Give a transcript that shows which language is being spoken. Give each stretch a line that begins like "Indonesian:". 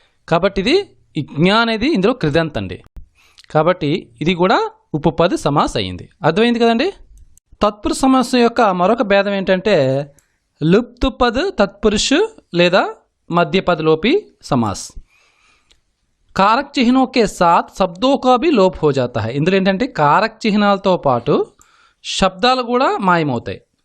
Telugu: కాబట్టి ఇది ఈ జ్ఞ అనేది ఇందులో కృదంత్ అండి. కాబట్టి ఇది కూడా ఉపపద్ సమాస్ అయింది. అర్థమైంది కదండి. తత్పురుష సమాస్ యొక్క మరొక భేదం ఏంటంటే లుప్త్ పద్ తత్పురుష లేదా మధ్యపదలోపి సమాస్.
Hindi: कारक चिन्हों के साथ शब्दों का भी लोप हो जाता है.
Telugu: ఇందులో ఏంటంటే కారక చిహ్నాలతో పాటు శబ్దాలు కూడా మాయమవుతాయి.